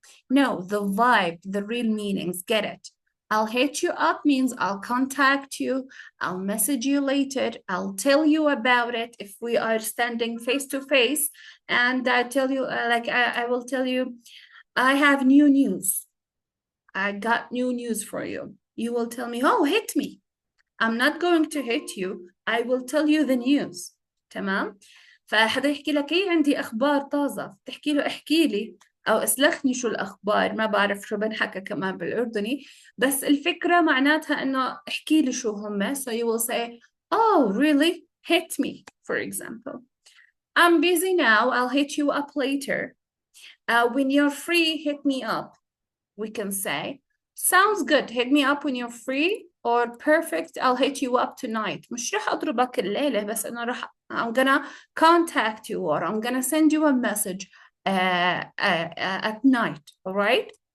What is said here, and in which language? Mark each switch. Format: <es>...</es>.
<en>No, the vibe, the real meanings, get it. I'll hit you up means I'll contact you, I'll message you later, I'll tell you about it if we are standing face to face, and I tell you, I will tell you, I have new news. I got new news for you. You will tell me, oh, hit me. I'm not going to hit you. I will tell you the news.</en> <ar>تمام؟ فحدا يحكي لك ايه عندي اخبار طازة، تحكي له احكي لي او اسلخني شو الاخبار، ما بعرف شو بنحكى كمان بالاردني، بس الفكرة معناتها انه احكي لي شو هم.</ar> <en>So you will say, oh, really? Hit me, for example. I'm busy now. I'll hit you up later. When you're free, hit me up. We can say, sounds good. Hit me up when you're free. Or perfect, I'll hit you up tonight.</en> <ar>مش رح أضربك الليلة بس أنا رح</ar> <en>I'm gonna contact you, or I'm gonna send you a message at night. All right.</en>